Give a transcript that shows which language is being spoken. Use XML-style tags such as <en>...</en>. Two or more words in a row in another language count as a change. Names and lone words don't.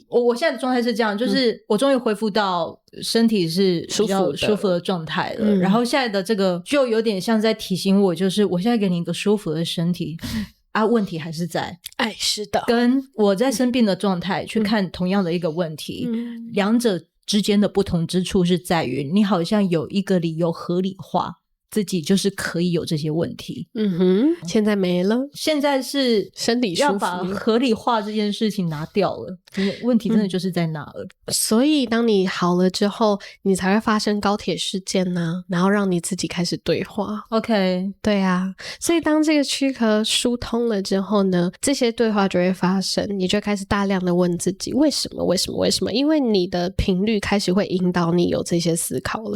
<zh>我現在的狀態是這樣，就是我終於恢復到身體是比較舒服的狀態了。然後現在的這個就有點像在提醒我，就是我現在給你一個舒服的身體問題還是在。是的，跟我在生病的狀態去看同樣的一個問題，兩者之間的不同之處是在於你好像有一個理由合理化自己就是可以有這些問题。現在沒了，现在是身體舒服，要把合理化這件事情拿掉了，問題真的就是在那了。所以當你好了之後，你才會發生高鐵事件呢，然後讓你自己開始對話。 OK，對啊，所以當這個軀殼疏通了之後呢，這些對話就會發生，你就開始大量的問自己為什麼，因為你的頻率開始會引導你有這些思考了。</zh>